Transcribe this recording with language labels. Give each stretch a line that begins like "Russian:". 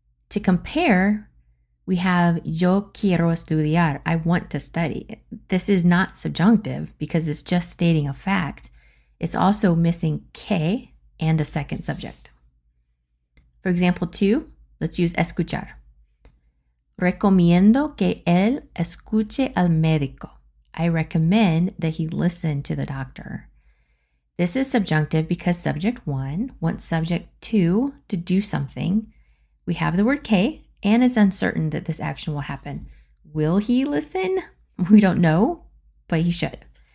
English: To compare, we have
Spanish: yo quiero estudiar.
English: I want to study. This is not subjunctive because it's just stating a fact. It's also missing que and a second subject. For example 2, let's use escuchar.
Spanish: Recomiendo que él escuche al médico.
English: I recommend that he listen to the doctor. This is subjunctive because subject 1 wants subject 2 to do something. We have the word que, and it's uncertain that this action will happen. Will he listen? We don't know, but he should.